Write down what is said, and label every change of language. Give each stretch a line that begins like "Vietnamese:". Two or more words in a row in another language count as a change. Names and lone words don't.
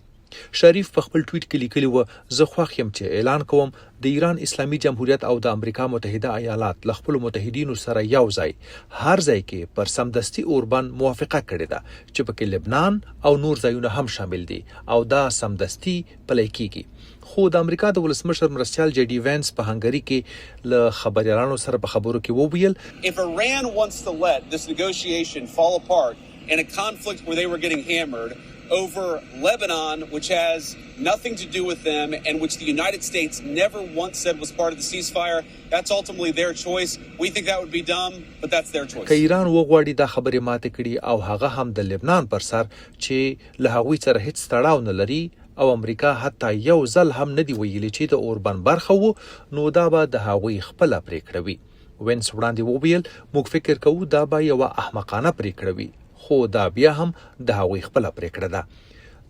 Pashto: شریف په خپل ټویټ کې لیکلي و، زه خوښ یم چې اعلان کوم د ایران اسلامي جمهوریت او د امریکا متحده ایالات له خپلو متحدینو سره یو ځای هر ځای کې پر سمدستي اوربند موافقه کړې ده چې پکې لبنان او نور ځایونه هم شامل دي او دا سمدستي پلی کیږي. خو د امریکا د ولسمشر مرستیال جی ډي وینس په هنګري کې له خبريالانو سره په خبرو کې وویل،
English: If Iran wants to let this negotiation fall apart in a conflict where they were getting hammered over Lebanon, which has nothing to do with them and which the United States never once said was part of the ceasefire, that's ultimately their choice. We think that would be dumb, but that's their choice.
Pashto: که ایران وغواړي دا خبرې ماته کړي او هغه هم د لبنان پر سر چې له هغوی سره هیڅ تړاو نه لري او امریکا حتی یو ځل هم نه دی ویلي چې د اوربند برخه وو، نو دا به د هغوی خپله پریکړه وي. وینس وړاندې وویل، موږ فکر کوو دا به یوه احمقانه پریکړه وي، خو دا بیا هم د هغوی خپله پریکړه ده.